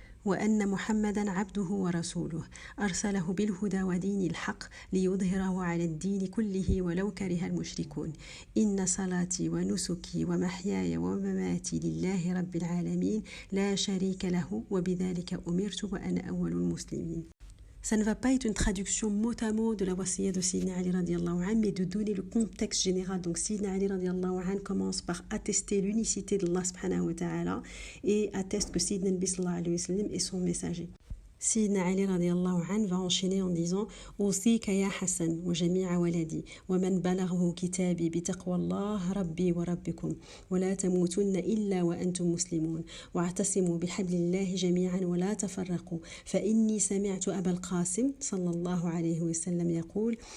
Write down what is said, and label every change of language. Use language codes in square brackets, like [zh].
[ar] وأن محمدا عبده ورسوله أرسله بالهدى ودين الحق ليظهره على الدين كله ولو كره المشركون إن صلاتي ونسكي ومحياي ومماتي لله رب العالمين لا شريك له وبذلك أمرت وأنا أول المسلمين. [fr] Ça ne va pas être une traduction mot à mot de la wasiya de Sidna Ali radiallahu anh, mais de donner le contexte général. Donc Sidna Ali radiallahu anh commence par attester l'unicité d'Allah subhanahu wa ta'ala et atteste que Sidna Nabi sallallahu alayhi wa sallam est son messager. Sidna Ali radiallahu anh va enchaîner en disant [ar] أوصيك يا حسن وجميع ولدي ومن بلغه كتابي بتقوى الله ربي وربكم ولا تموتن إلا وأنتم مسلمون واعتصموا بحبل الله جميعا ولا تفرقوا فإني سمعت أبا القاسم صلى الله عليه وسلم يقول